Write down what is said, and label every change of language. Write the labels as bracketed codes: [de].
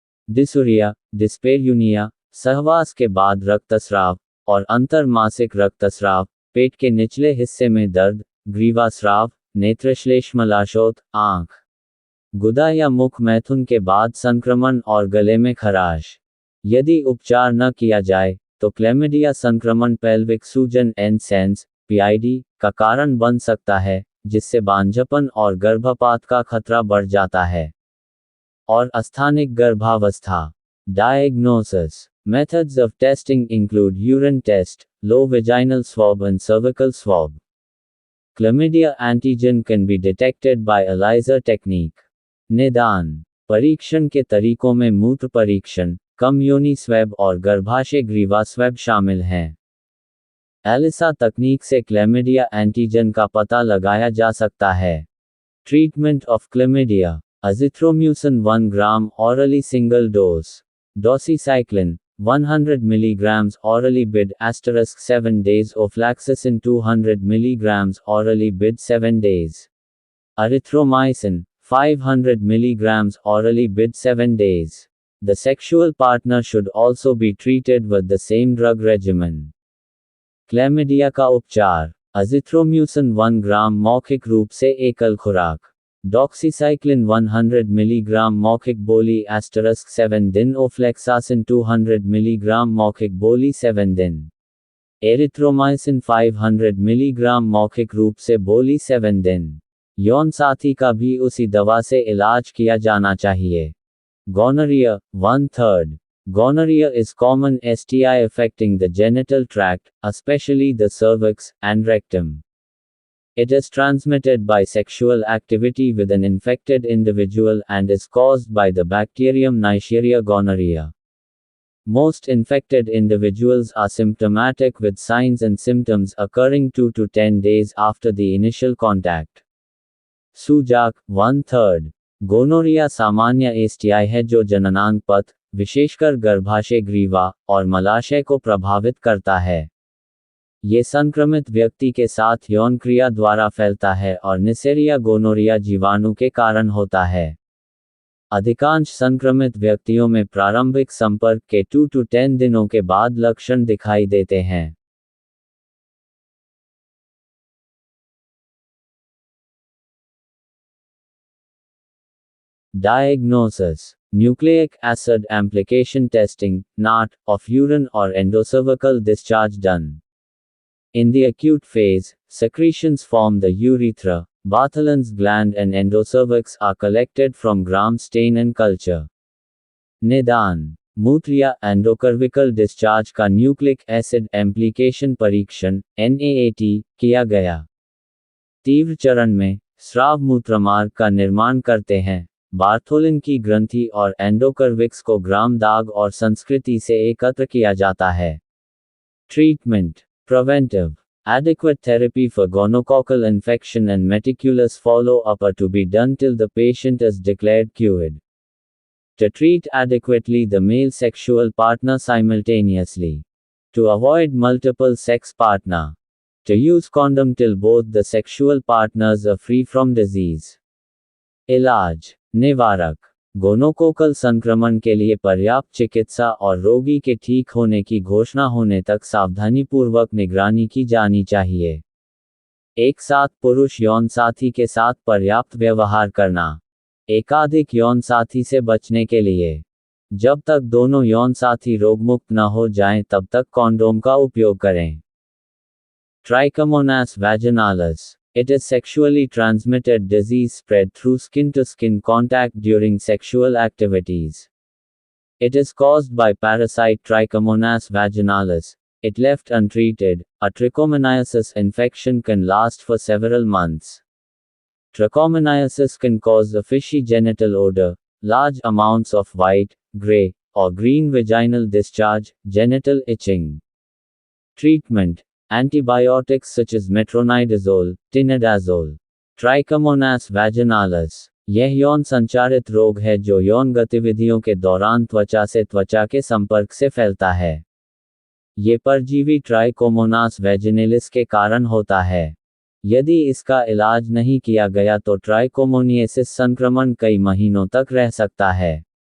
[hi] Dysuria, dyspareunia, सहवास के बाद रक्तस्राव और अंतरमासिक रक्तस्राव, पेट के निचले हिस्से में दर्द, ग्रीवास्राव, नेत्रश्लेष्मलाशोथ, आंख, गुदा या मुख मैथुन के बाद संक्रमण और गले में खराश। यदि उपचार न किया जाए, तो क्लैमिडिया संक्रमण पेल्विक सूजन एंड सेंस, PID, का कारण बन सकता है, जिससे बांझपन और गर्भपात का खतरा बढ़ जाता है। और अस्थानिक गर्भावस्था। [en] Diagnosis. Methods of testing include urine test, low vaginal swab and cervical swab. Chlamydia antigen can be detected by ELISA technique. [hi] निदान। परीक्षण के तरीकों में मूत्र परीक्षण, कम योनि स्वैब और गर्भाशय ग्रीवा स्वैब शामिल हैं। एलिसा तकनीक से क्लैमिडिया एंटीजन का पता लगाया जा सकता है। [en] Treatment of chlamydia. Azithromycin 1 gram orally single dose. Doxycycline 100 mg orally bid *7 days. Ofloxacin 200 mg orally bid 7 days. Erythromycin 500 mg orally bid 7 days. The sexual partner should also be treated with the same drug regimen. [hi] Chlamydia का उपचार। अजिथ्रोम्यूसिन 1 ग्राम मौखिक रूप से एकल खुराक। Doxycycline 100 milligram मौखिक बोली *7 दिन। ओफ्लेक्सासिन 200 मिलीग्राम मौखिक बोली 7 दिन। एरिथ्रोमाइसिन 500 मिलीग्राम मौखिक रूप से बोली 7 दिन। यौन साथी का भी उसी दवा से इलाज किया जाना चाहिए। Gonorrhoea 1/3। [en] Gonorrhea is common STI affecting the genital tract, especially the cervix and rectum. It is transmitted by sexual activity with an infected individual and is caused by the bacterium Neisseria gonorrhoeae. Most infected individuals are symptomatic with signs and symptoms occurring 2 to 10 days after the initial contact. [hi] सूजक 1/3। Gonorrhoea सामान्य STI है जो जननांग पथ, विशेषकर गर्भाशय ग्रीवा और मलाशय को प्रभावित करता है। ये संक्रमित व्यक्ति के साथ यौन क्रिया द्वारा फैलता है और नेसेरिया गोनोरिया जीवाणु के कारण होता है। अधिकांश संक्रमित व्यक्तियों में प्रारंभिक संपर्क के 2 to 10 दिनों के बाद लक्षण दिखाई देते हैं। [en] Diagnosis. Nucleic acid amplification testing, NAT, of urine or endocervical discharge done. In the acute phase, secretions from the urethra, Bartholin's gland and endocervix are collected from gram stain and culture. [hi] निदान। मूत्र या एंडोकर्विकल discharge का nucleic acid एम्प्लीकेशन परीक्षण NAAT किया गया। तीव्र चरण में, स्राव मूत्रमार्ग का निर्माण करते हैं। बार्थोलिन की ग्रंथि और एंडोकर्विक्स को ग्राम दाग और संस्कृति से एकत्र किया जाता है। [en] Treatment. Preventive. Adequate therapy for gonococcal infection and meticulous follow-up are to be done till the patient is declared cured. To treat adequately the male sexual partner simultaneously. To avoid multiple sex partner. To use condom till both the sexual partners are free from disease. [hi] इलाज, निवारक, gonococcal संक्रमण के लिए पर्याप्त चिकित्सा और रोगी के ठीक होने की घोषणा होने तक सावधानीपूर्वक निगरानी की जानी चाहिए। एक साथ पुरुष यौन साथी के साथ पर्याप्त व्यवहार करना। एकाधिक यौन साथी से बचने के लिए, जब तक दोनों यौन साथी रोगमुक्त न हो जाएं तब तक कॉन्डोम का उपयोग करें। [en] Trichomonas vaginalis. It is sexually transmitted disease spread through skin-to-skin contact during sexual activities. It is caused by parasite Trichomonas vaginalis. If left untreated, a trichomoniasis infection can last for several months. Trichomoniasis can cause a fishy genital odor, large amounts of white, gray, or green vaginal discharge, genital itching. Treatment: antibiotics such as metronidazole, tinidazole. Trichomonas vaginalis. [hi] यह यौन संचारित रोग है जो यौन गतिविधियों के दौरान त्वचा से त्वचा के संपर्क से फैलता है। ये परजीवी ट्राइकोमोनास वैजिनेलिस के कारण होता है। यदि इसका इलाज नहीं किया गया तो ट्राइकोमोनिएसिस संक्रमण कई महीनों तक रह सकता है।